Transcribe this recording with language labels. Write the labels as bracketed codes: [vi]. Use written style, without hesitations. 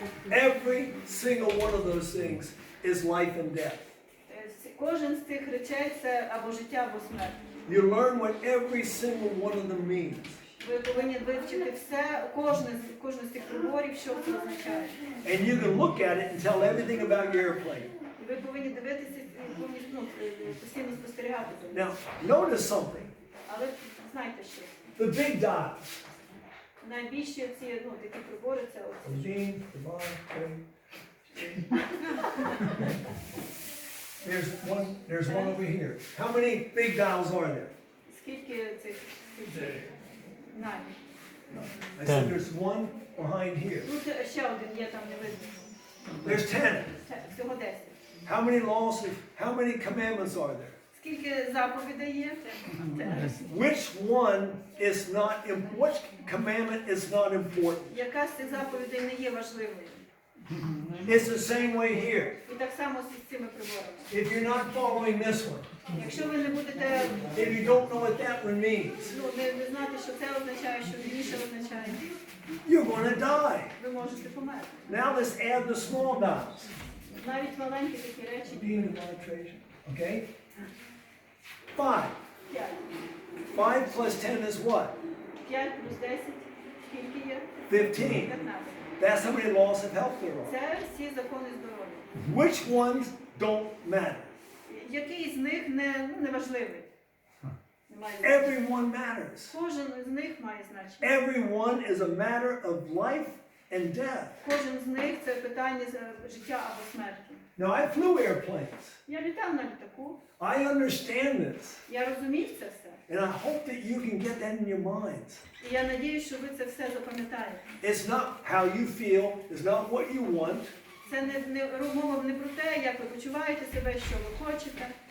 [en] Every single one of those things is life and death. [uk] Кожен з цих речей це або життя, або смерть. [en] You learn what every single one of them means. [uk] Ви повинні вивчити все, кожен з цих приборів, що це означає. [en] And you can look at it and tell everything about your airplane. [uk] І ви повинні дивитися, постійно спостерігати за ним. [en] Now, notice something. [uk] Але знайте що, [en] The big dials. [uk] найбільші ці такі прибори це оці. [en] Beam, the bar, thing. There's one over here. How many big dials are there? [uk] Скільки цих навіть? [en] I said there's one behind here. [uk] Тут ще один є, там не видно. [en] There's 10. [uk] Всього 10. [en] How many laws, how many commandments are there? [uk] Скільки заповідей є? [en] Which one is not, which commandment is not important? [uk] Яка з цих заповідей не є важливою? [en] It's the same way here. [uk] І так само з цими приборами. [en] If you're not following this one, [uk] Якщо ви не будете [en] if you don't know what that one means, [uk] не знати, що це означає, що інше означає, [en] you're going to die. [uk] ви можете померти. [en] Now let's add the small dials. [uk] Навіть маленькі такі речі. [en] Being the arbitration. Okay? 5. [uk] 5. [en] 5 plus 10 is what? [uk] 5 плюс 10. Скільки є? [en] 15. [uk] 15. [en] That's how many laws of health there are. [uk] Це всі закони здоров'я. [en] Which ones don't matter? [uk] Який з них не важливий? Немає значення. [en] Everyone matters. [uk] Кожен з них має значення. [en] Everyone is a matter of life and death. [uk] Кожен з них це питання життя або смерті. [en] Now, I flew airplanes. [uk] Я літав на літаку. [en] I understand this. [uk] Я розумів це все. [en] And I hope that you can get that in your minds. [uk] І я надіюсь, що ви це все запам'ятаєте. [en] It's not how you feel, it's not what you want. [uk] Це мова не про те, як ви почуваєте себе, що ви хочете,